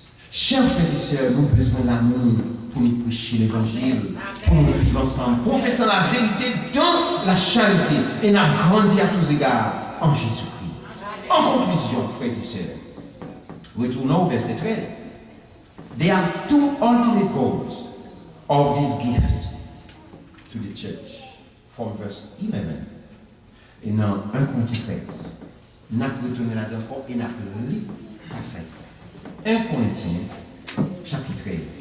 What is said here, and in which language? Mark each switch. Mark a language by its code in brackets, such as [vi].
[fr] Chers frères et sœurs, nous avons besoin d'amour pour nous prêcher l'évangile, pour nous vivre ensemble, professant la vérité dans la charité et nous grandir à tous égards en Jésus-Christ. En conclusion, frères et sœurs, retournons au verset 13. [en] There are two ultimate goals of this gift to the church, from verse 11. [fr] Et dans 1 Corinthiens 13, nous avons retourné là-dedans et nous avons lu le passage. 1 Corinthiens, chapitre 13.